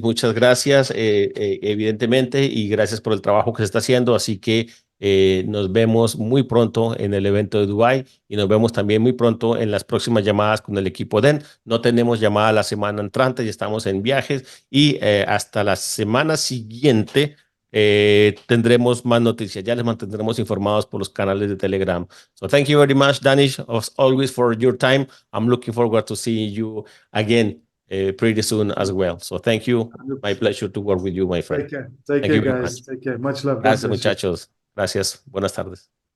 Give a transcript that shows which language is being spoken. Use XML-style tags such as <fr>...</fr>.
<es>Muchas gracias, evidentemente, y gracias por el trabajo que se está haciendo. Así que nos vemos muy pronto en el evento de Dubái y nos vemos también muy pronto en las próximas llamadas con el equipo DEN. No tenemos llamada la semana entrante, ya estamos en viajes y hasta la semana siguiente tendremos más noticias. Ya les mantendremos informados por los canales de Telegram.</es> <en>So thank you very much, Danish, as always, for your time. I'm looking forward to seeing you again pretty soon as well. So thank you. My pleasure to work with you, my friend. Take care. Take care, guys. Take care. Much love.</en> <es>Gracias, muchachos. Gracias. Buenas tardes.</es>